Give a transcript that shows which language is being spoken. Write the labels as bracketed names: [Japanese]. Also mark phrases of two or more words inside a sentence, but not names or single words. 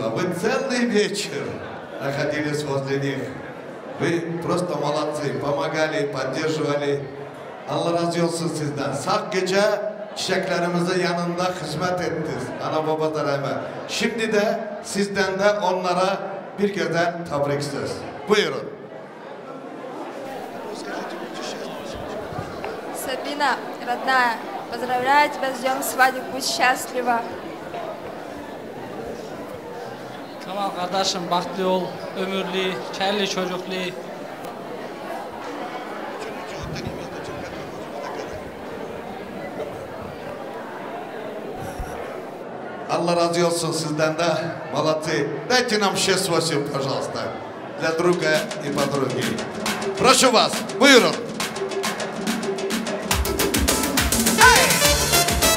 [Russian] Вы целый вечер находились возле них. Вы просто молодцы. Помогали, поддерживали. [Turkish] Allah razı olsun sizden. Sak gece çiçeklerimizin yanında hizmet ettiniz. Ana babadan hemen. Şimdi de sizden de onlara bir güzel tebrik söz. Buyurun. [Russian] Сабина, родная, поздравляю тебя с днем свадьбы, будь счастлива. [Turkish] Kamal kardeşim, bahtlı ol, ömürlü, çerli çocuklu. Allah разы olsun sizden de. [Russian] Молодцы. Дайте нам 6-8, пожалуйста. Для друга и подруги. Прошу вас, [Turkish] buyurun.